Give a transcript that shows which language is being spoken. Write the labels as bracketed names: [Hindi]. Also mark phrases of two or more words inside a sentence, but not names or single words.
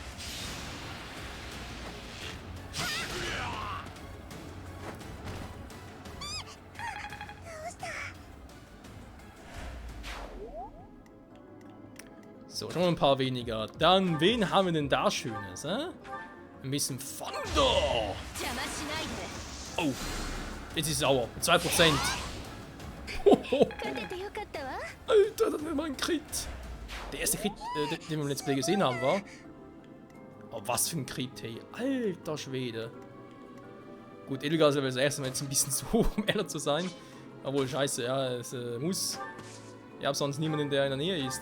[German] So, schon mal ein paar weniger. Dann, wen haben wir denn da Schönes, Ein bisschen Thunder! [Japanese] 邪魔しないで。 [German] Oh, jetzt ist es sauer. 2%. [Japanese] 勝ててよかったわ。 [German] Alter, das ist mal ein Crit. Der erste Crit, den wir im Let's Play gesehen haben, war. Oh, was für ein Crit, hey. Alter Schwede. Gut, Edelgar ist aber das erste Mal jetzt ein bisschen zu hoch, um ehrlich zu sein. Obwohl, scheiße, ja, es muss. Ich habe sonst niemanden, der in der Nähe ist.